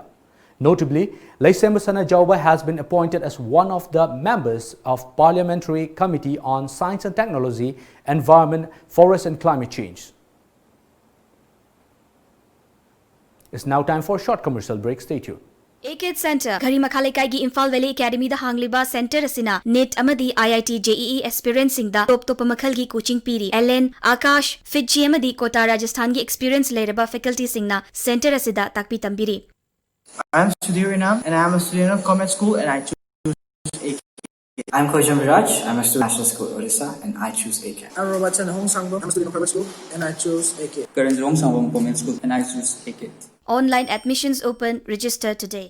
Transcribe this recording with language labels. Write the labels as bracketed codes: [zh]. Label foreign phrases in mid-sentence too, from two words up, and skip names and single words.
[en] Notably, Lamjingbatomtv Jawbar has been appointed as one of the members of Parliamentary Committee on Science and Technology, Environment, Forest and Climate Change. It's now time for a short commercial break. Stay tuned. AKID Center, [mni] Gari Makhalekai gi Imphal Valley Academy da hangliba center asina NET amadi IIT JEE experience sing da top makhal gi coaching piri. LN Akash Fitji amadi Kota Rajasthan gi experience leraba faculty singna center asida takpi tambiri. [en] I am Sudhir Inam and I am a student of Commerce School and I choose AKID. I am Khojam Viraj, I am a student of National School Odisha and I choose AKID. I'm Robertson Hong Sangbom, I'm a student of Private School and I choose AKID. Karan Rong Sangbom Government School and I choose AKID. Online admissions open, register today.